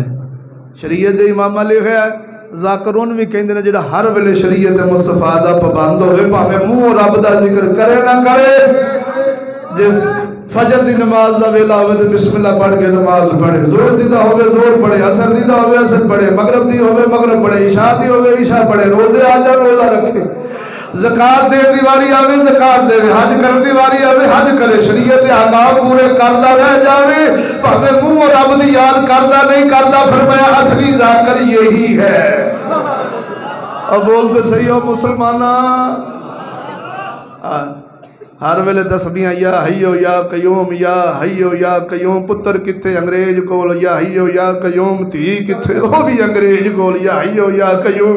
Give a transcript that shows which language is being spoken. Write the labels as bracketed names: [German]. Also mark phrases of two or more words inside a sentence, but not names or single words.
[Punjabi] شریعت امامہ لکھا ہے ذاکرون بھی کہندے نے جڑا ہر ویلے شریعت مصطفیٰ دا پابند ہوئے بھاویں منہ رب دا ذکر کرے نہ کرے. جے فجر دی نماز دا ویلا ہوئے تو بسم اللہ پڑھ کے نماز پڑھے، زور دی دا ہوئے زور پڑھے، عصر دی دا ہوئے عصر پڑھے، مغرب دی ہوئے مغرب پڑھے، عشاء دی ہوئے عشاء پڑھے، روزے آ جا روزہ رکھے، زکات دے دی واری آوے زکات دے، حج کرن دی واری آوے حج کرے، شریعت احکام پورے کردا رہ جاوے بھاویں منہ رب دی یاد کردا نہیں کردا. [Urdu] فرمایا اصلی ذاکر یہی ہے. اب بولتے صحیح ہو مسلمانہ. [Punjabi] ہر ویلے تسبیحاں [Arabic] یا حیو یا قیوم یا حیو یا قیوم. [Punjabi] پتر کتے انگریز کول [Arabic] یا حیو یا قیوم، [Punjabi] تھی کتے وہ بھی انگریز کول [Arabic] یا حیو یا قیوم.